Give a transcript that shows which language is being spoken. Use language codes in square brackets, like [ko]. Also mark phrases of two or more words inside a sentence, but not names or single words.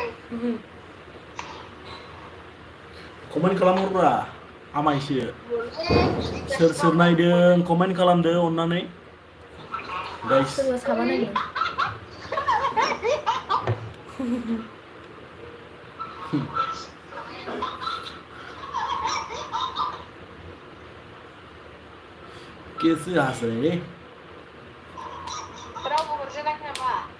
[brx] कमेन्ट खालामहरब्रा आमायसो सोर नायदों कमेन्ट खालामदो अननानै गाइस सोरबा साबा नायदों [hi] कैसे हंस रहे हैं [brx] रावबो हरजेनाखै नामा?